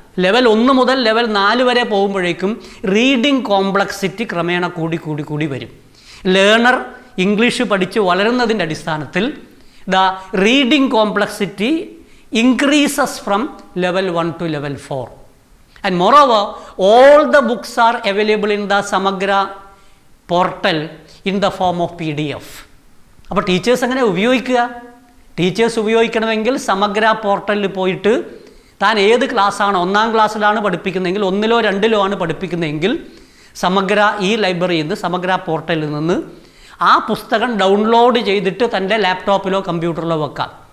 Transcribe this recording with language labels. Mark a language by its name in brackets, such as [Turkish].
[Malayalam] Level 1 മുതൽ level 4 വരെ പോകുമ്പോഴേക്കും റീഡിംഗ് കോംപ്ലക്സിറ്റി ക്രമേണ കൂടി വരും. ലേണർ ഇംഗ്ലീഷ് പഠിച്ച് വളരുന്നതിൻ്റെ അടിസ്ഥാനത്തിൽ [English] The reading complexity increases from level 1 to level 4. And moreover, all the books are available in the Samagra portal in the form of PDF. [Malayalam] അപ്പോൾ teachers എങ്ങനെ ഉപയോഗിക്കുക? ടീച്ചേഴ്സ് ഉപയോഗിക്കണമെങ്കിൽ സമഗ്ര പോർട്ടലിൽ പോയിട്ട് താൻ ഏത് ക്ലാസ്സാണോ, 1ാം ക്ലാസ്സിലാണ് പഠിപ്പിക്കുന്നതെങ്കിൽ 1ലോ 2ലോ ആണ് പഠിപ്പിക്കുന്നതെങ്കിൽ സമഗ്ര ഈ ലൈബ്രറിയിൽ നിന്ന്, സമഗ്ര പോർട്ടലിൽ നിന്ന് ആ പുസ്തകം ഡൗൺലോഡ് ചെയ്തിട്ട് തൻ്റെ ലാപ്ടോപ്പിലോ കമ്പ്യൂട്ടറിലോ വെക്കാം.